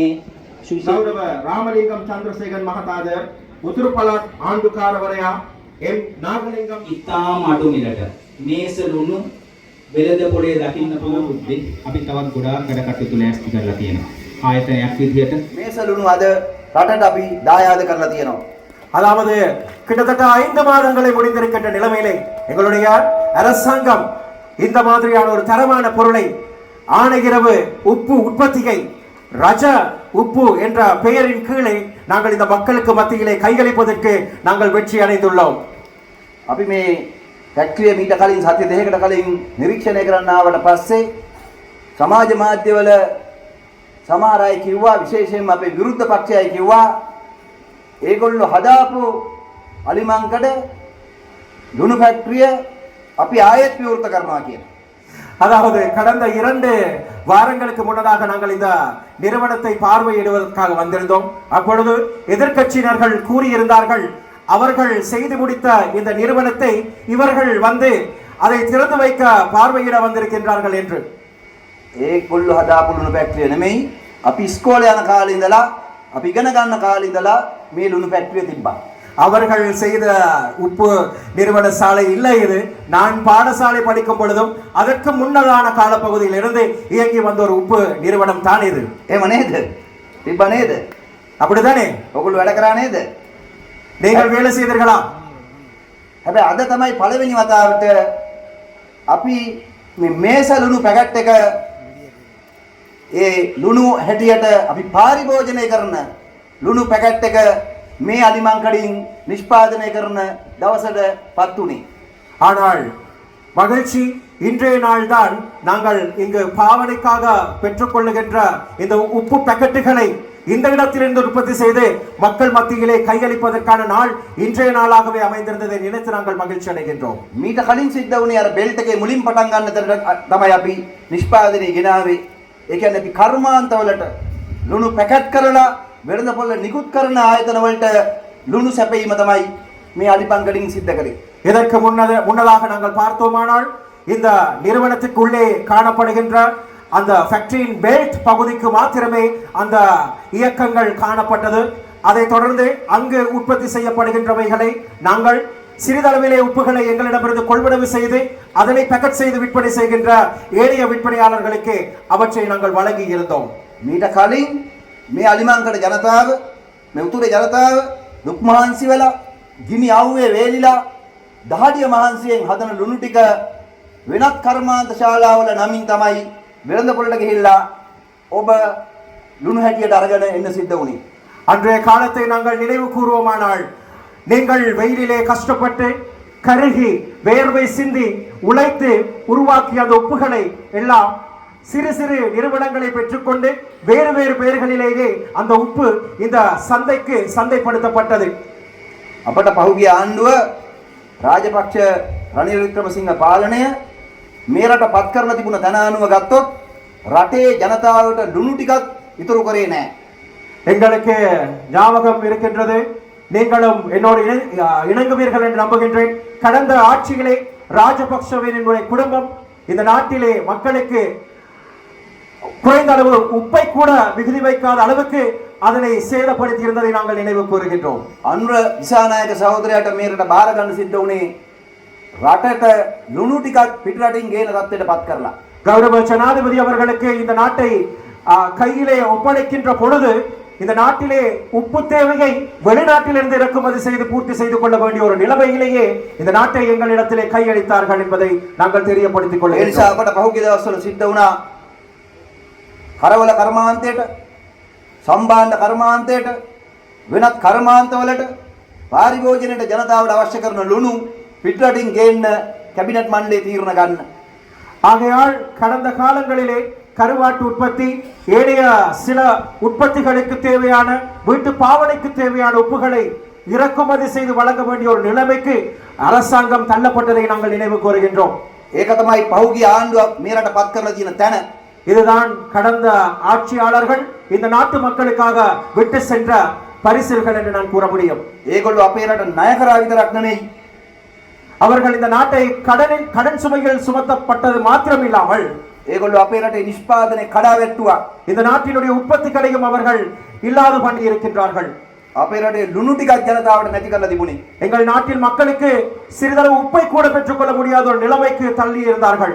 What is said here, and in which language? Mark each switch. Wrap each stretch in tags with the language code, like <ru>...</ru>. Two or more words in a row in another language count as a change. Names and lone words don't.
<si>ගෞරව රාමලිංගම් චන්ද්‍රසේකරන් මහතාද උතුරු පළාත් ආණ්ඩුකාරවරයා එම් නාගලිංගම් ඉතාම අඩු මිලට මේස ලුණු වෙළඳ පොලේ දකින්න පුළුවන් බුද්ධි අපි තවත් ගොඩාක් වැඩ කටයුතු ලෑස්ති කරලා තියෙනවා. ආයතනයක් විදිහට මේසලුණු අද රටට අපි දායාද කරලා තියෙනවා.</si> <ta>அதாவது கிட்டத்தட்ட 5 மாதங்களை முடிந்திருக்கின்ற நிலைமையிலே எங்களுடைய அரசாங்கம் இந்த மாதிரியான ஒரு தரமான பொருளை ஆணையிரவு உப்பு உற்பத்தியை ரஜ உப்பு என்ற பெயரின் கீழே நாங்கள் இந்த மக்களுக்கு மத்தியிலே கையளிப்பதற்கு நாங்கள் வெற்றி அடைந்துள்ளோம்.</ta> <si>අපි මේ ෆැක්ටරිය මීට කලින් සති දෙකකට කලින් නිරීක්ෂණය කරන්න ආවට පස්සේ සමාජ මාධ්‍යවල සමහර අය කිව්වා විශේෂයෙන්ම අපේ විරුද්ධ පක්ෂයයි කිව්වා ඒගොල්ලෝ හදාපු අලිමංකඩ ලුණු ෆැක්ටරිය අපි ආයෙත් විවෘත කරනවා කියලා.</si> <ta>அதாவது கடந்த 2 வாரங்களுக்கு முன்னதாக நாங்கள் இந்த நிறுவனத்தை பார்வையிடுவதற்காக வந்திருந்தோம். அப்பொழுது எதிர்க்கட்சியினர்கள் கூறியிருந்தார்கள் அவர்கள் செய்து முடித்த இந்த நிறுவனத்தை இவர்கள் வந்து அதை திறந்து வைக்க பார்வையிட வந்திருக்கின்றார்கள் என்று.</ta> <si>ඒගොල්ලෝ හදාපු ලුණු ෆැක්ටරිය නෙමෙයි අපි ඉස්කෝලේ යන කාලේ ඉඳලා අපි ඉගෙන ගන්න කාලේ ඉඳලා මේ ලුණු ෆැක්ටරිය තිබ්බා.</si> <ta>அவர்கள் செய்த உப்பு நிறுவன சாலை இல்லை இது. நான் பாடசாலை படிக்கும் பொழுதும் அதற்கு முன்னதான காலப்பகுதியில் இருந்து இயங்கி வந்த ஒரு உப்பு நிறுவனம் தான் இது.</ta> <si>එහෙම නේද? තිබ්බ නේද?</si> <ta>அப்படிதானே?</ta> <si>ඔගොල්ලෝ වැඩ කරා නේද?</si> <ta>நீங்கள் வேலை செய்தீர்களா?</ta> <si>හැබැයි අද තමයි පළවෙනි වතාවට අපි මේ මේස ලුණු පැකට් එක ඒ ලුණු හැටියට අපි පාරිභෝජනය කරන ලුණු පැකට් එක මේ අලිමංකඩින් නිෂ්පාදනය කරන දවසට පත් වුණේ.</si> <ta>ஆனால் மகிழ்ச்சி இன்றைய நாள் தான் நாங்கள் இங்கு பாவனைக்காக பெற்றுக்கொள்ளுகின்ற இந்த உப்பு பாக்கெட்டுகளை இந்த இடத்திலிருந்து உற்பத்தி செய்து மக்கள் மத்தியிலே கையளிப்பதற்கான நாள் இன்றைய நாளாகவே அமைந்திருந்ததை நினைத்து நாங்கள் மகிழ்ச்சி அடைகின்றோம்.</ta> <si>මීට කලින් සිද්ධ වුණේ අර බෙල්ට් එකේ මුලින් පටන් ගන්න තැනට තමයි අපි නිෂ්පාදනය ගෙනාවේ. ඒ කියන්නේ අපි කර්මාන්තවලට ලුණු පැකට් කරලා වෙළඳ පොළ නිකුත් කරන ආයතන වලට ලුණු සැපීම තමයි මේ අලිපංකඩින් සිද්ධ කරේ.</si> <ta>இதற்கு முன்னதாக நாங்கள் பார்த்தோமானால் இந்த நிறுவனத்துக்குள்ளே காணப்படுகின்ற அந்த ஃபேக்டரியின் பெல்ட் பகுதிக்கு மாத்திரமே அந்த இயக்கங்கள் காணப்பட்டது. அதை தொடர்ந்து அங்கு உற்பத்தி செய்யப்படுகின்றவைகளை நாங்கள் சிறிதளவிலே உப்புகளை எங்களிடமிருந்து கொள்வனவு செய்து அதனை பேக்கெட் செய்து விற்பனை செய்கின்ற ஏனைய விற்பனையாளர்களுக்கு அவற்றை நாங்கள் வழங்கி இருந்தோம்.</ta> <si>මීට කලින් මේ අලිමංකඩ ජනතාව මේ උතුරේ ජනතාව දුක් මහන්සි වෙලා ගිනි අවුවේ වේලිලා දහඩිය මහන්සියෙන් හදන ලුණු ටික වෙනත් කර්මාන්ත ශාලාවල නමින් තමයි වෙළඳ පොළට ගිහිල්ලා ඔබ ලුණු හැටියට අරගෙන එන්න සිද්ධ වුණේ.</si> <ta>அன்றைய காலத்தை நாங்கள் நினைவு கூறுவோமானால் நீங்கள் வெயிலிலே கஷ்டப்பட்டு கருகி வேர்வை சிந்தி உழைத்து உருவாக்கிய அந்த உப்புகளை எல்லாம் சிறு சிறு நிறுவனங்களை பெற்றுக்கொண்டு வேறு வேறு பெயர்களிலேயே அந்த உப்பு இந்த சந்தைக்கு சந்தைப்படுத்தப்பட்டது.</ta> <si>අපට පහුගිය ආණ්ඩුව රාජපක්ෂ රනිල් වික්‍රමසිංහ පාලනය මේ රට පත් කරලා තිබුණ තන අනුව ගත්තොත් රටේ ජනතාවට ලුණු ටිකක් ඉතුරු කරේ නැහැ.</si> <ta>எங்களுக்கு ஞாபகம் இருக்கின்றது, நீங்களும் என்னோடு இணங்குவீர்கள் என்று நம்புகின்றேன். கடந்த ஆட்சியிலே ராஜபக்சவினுடைய குடும்பம் இந்த நாட்டிலே மக்களுக்கு குறைந்த அளவு உப்பை கூட மிகுதி வைக்காத அளவுக்கு அதனை சேதப்படுத்தி இருந்ததை நாங்கள் நினைவு கூறுகின்றோம்.</ta> <si>අනුර දිසානායක සහෝදරයාට මේ රට බාර ගන්න සිද්ධ වුණේ රටට ලුණු ටිකක් පිටරටින් ගේන තත්ත්වයට පත් කරලා.</si> <ta>கௌரவ ஜனாதிபதி அவர்களுக்கு இந்த நாட்டை கையிலே ஒப்படைக்கின்ற பொழுது இந்த நாட்டிலே உப்பு தேவையை வெளிநாட்டிலிருந்து இறக்குமதி செய்து பூர்த்தி செய்து கொள்ள வேண்டிய ஒரு நிலைமையிலேயே இந்த நாட்டை எங்களிடத்திலே கையளித்தார்கள் என்பதை நாங்கள் தெரியப்படுத்திக் கொள்ள</ta> <si>ඒ නිසා අපට පහුගිය දවස්වල සිද්ධ වුණා කරවල කර්මාන්තයට සම්බාණ්ඩ කර්මාන්තයට වෙනත් කර්මාන්තවලට පාරිභෝජනයට ජනතාවට අවශ්‍ය කරන ලුණු පිටරටින් ගේන්න කැබිනට් මණ්ඩලයේ තීරණ ගන්න.</si> <ta>ஆகையால் கடந்த காலங்களிலே கருவாட்டு உற்பத்தி ஏனைய சில உற்பத்திகளுக்கு தேவையான வீட்டு பாவனைக்கு தேவையான உப்புகளை இறக்குமதி செய்து வழங்க வேண்டிய ஒரு நிலைமைக்கு அரசாங்கம் தள்ளப்பட்டதை நாங்கள் நினைவு கூறுகின்றோம்.</ta> <si>ඒක තමයි පහුගිය ආණ්ඩුව මේ රට පත් කරලා තියෙන තැන.</si> <ta>இதுதான் கடந்த ஆட்சியாளர்கள் இந்த நாட்டு மக்களுக்காக விட்டு சென்ற பரிசுகள் என்று நான் கூற முடியும்.</ta> <si>ඒගොල්ලෝ අපේ රට ණය කරා විතරක් නෙමෙයි</si> <ta>அவர்கள் இந்த நாட்டை கடன் சுமைகள் சுமத்தப்பட்டது மாத்திரமில்லாமல்</ta> <si>ඒගොල්ලෝ අපේ රටේ නිෂ්පාදනය කඩාවැට්ටුවා.</si> <ta>இந்த நாட்டினுடைய உற்பத்திகளையும் அவர்கள் இல்லாது பண்ணி இருக்கின்றார்கள்.</ta> <si>අපේ රටේ ලුණු ටිකක් ජනතාවට නැති කරලා තිබුණේ.</si> <ta>எங்கள் நாட்டில் மக்களுக்கு சிறிதளவு உப்பை கூட பெற்றுக்கொள்ள முடியாத ஒரு நிலைமைக்கு தள்ளி இருந்தார்கள்.</ta>